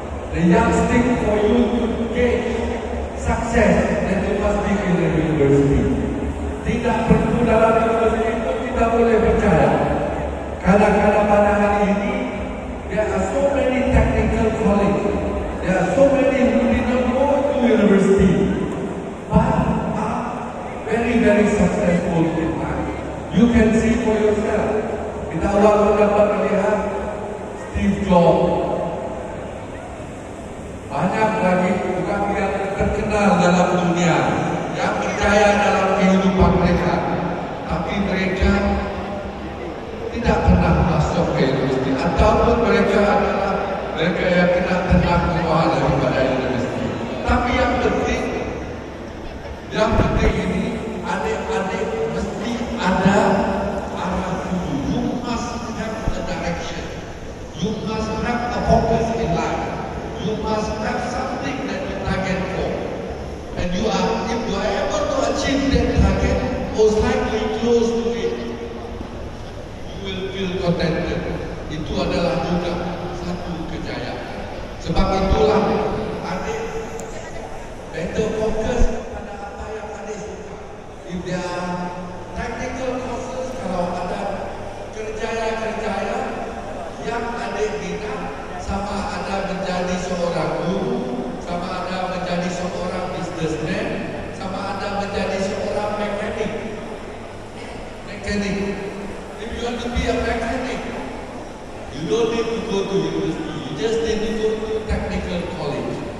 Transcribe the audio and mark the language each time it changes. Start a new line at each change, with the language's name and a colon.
English: The yardstick for you to get success that you must be in the university.
Malay: Tidak perlu dalam universiti itu kita boleh percaya. Kadang-kadang pada hari ini
English: there are so many technical college, there are so many who did not go to university but are very successful in life. You can see for yourself.
Malay: Kita orang dapat melihat Steve Jobs. Banyak lagi juga yang terkenal dalam dunia yang percaya dalam kehidupan mereka, tapi mereka tidak pernah masuk ke universiti, ataupun mereka adalah mereka yang tidak pernah keluar daripada universiti. Tapi yang penting ini adik-adik mesti ada arah tuju.
English: You must have a direction. You must have a focus in life. You must have something that you target for. And if you are able to achieve that target or slightly close to it, you will feel contented.
Malay: Itu adalah juga satu kejayaan. Sebab itulah adik better fokus pada apa yang adik suka.
English: If there are technical courses,
Malay: kalau ada kerjaya yang adik minat, sama ada menjadi seorang guru, sama ada menjadi seorang businessman, sama ada menjadi seorang mekanik.
English: If you want to be a mechanic, you don't need to go to university. You just need to go to technical college.